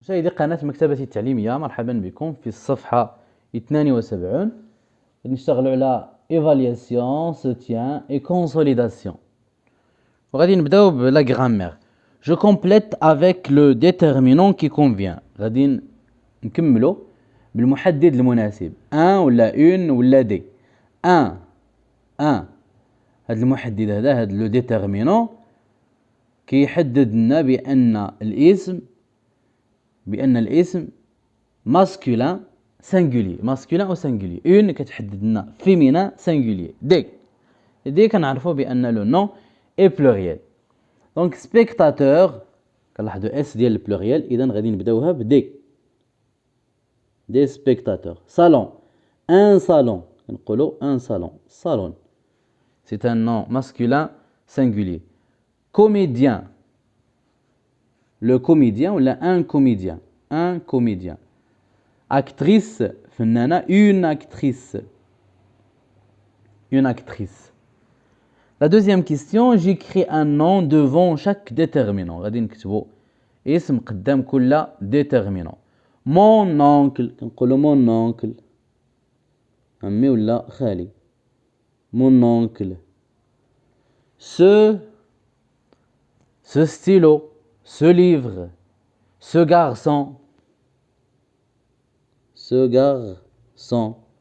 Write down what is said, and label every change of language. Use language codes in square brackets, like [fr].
[ar] مشاهدي قناة مكتبة التعليمية، مرحبا بكم في الصفحة 72. نشتغلوا على [fr] Évaluation, Soutien et Consolidation. [ar] وغادي نبداو بلا grammaire. [fr] Je complète avec le déterminant qui convient. [ar] غادي نكملوا بالمحدد المناسب. [fr] un ولا une ولا des. [ar] un هذا المحدد هذا لو ديتيرمينون كيحدد لنا بأن الاسم [fr] masculin singulier masculin ou singulier. une [ar] كتحدد لنا [fr] féminin singulier. [ar] دي كنعرفوا بأن لو نون [fr] est pluriel. donc spectateur [ar] كنلاحظوا اس ديال البلوريال، اذا غادي نبداوها بدي. [fr] des spectateurs. salon un salon نقولوا un salon. c'est un nom masculin singulier. comédien le comédien ou un comédien. actrice فنانة une actrice. La deuxième question, j'écris un nom devant chaque déterminant. [ar] غادي نكتبوا اسم قدام كل déterminant. [fr] mon oncle [ar] كنقولوا [fr] mon oncle [ar] عمي ولا خالي. [fr] mon oncle. ce stylo, ce livre, ce garçon.